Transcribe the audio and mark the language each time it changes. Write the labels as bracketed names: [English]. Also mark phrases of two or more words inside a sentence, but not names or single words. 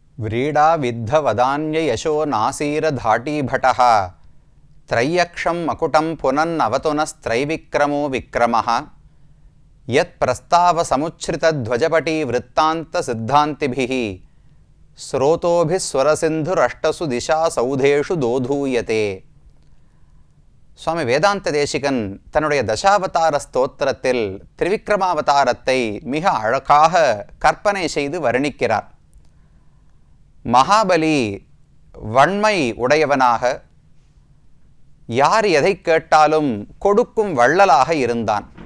[Sanskrit] व्रीडा विद्ध वदान्य यशो नासीर धाटी भटः त्रय्यक्षं मकुटं पुनन्नवतुनस्त्रैविक्रमो विक्रमः यत् प्रस्ताव समुच्छ्रित ध्वजपटी वृत्तान्त सिद्धान्तिभिः स्रोतोभिः स्वरसिन्धुरष्टसु दिशा सौधेषु दोधूयते. [Tamil] சுவாமி வேதாந்த தேசிகன் தன்னுடைய தசாவதார ஸ்தோத்திரத்தில் திரிவிக்ரமாவதாரத்தை மிக அழகாக கற்பனை செய்து வர்ணிக்கிறார். மகாபலி வன்மை உடையவனாக, யார் எதை கேட்டாலும் கொடுக்கும் வள்ளலாக இருந்தான்.